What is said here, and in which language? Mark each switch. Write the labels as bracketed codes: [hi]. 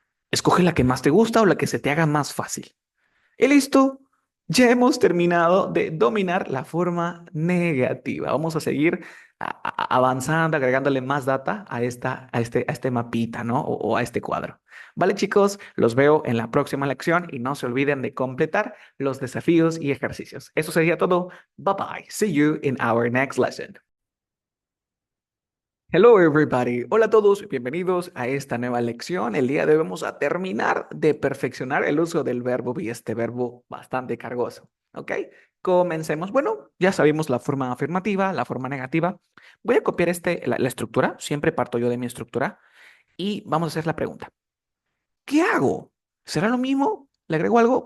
[es] Escoge la que más te gusta o la que se te haga más fácil. Y listo, ya hemos terminado de dominar la forma negativa. Vamos a seguir avanzando, agregándole más data a este mapita, ¿no? O a este cuadro. Vale, chicos, los veo en la próxima lección y no se olviden de completar los desafíos y ejercicios. Eso sería todo. [en] Bye bye. See you in our next lesson. Hello everybody. [es] Hola a todos, bienvenidos a esta nueva lección. El día de hoy vamos a terminar de perfeccionar el uso del verbo be, este verbo bastante cargoso. ¿Ok? Comencemos. Bueno, ya sabemos la forma afirmativa, la forma negativa. Voy a copiar la estructura, siempre parto yo de mi estructura y vamos a hacer la pregunta. ¿Qué hago? ¿Será lo mismo? ¿Le agrego algo?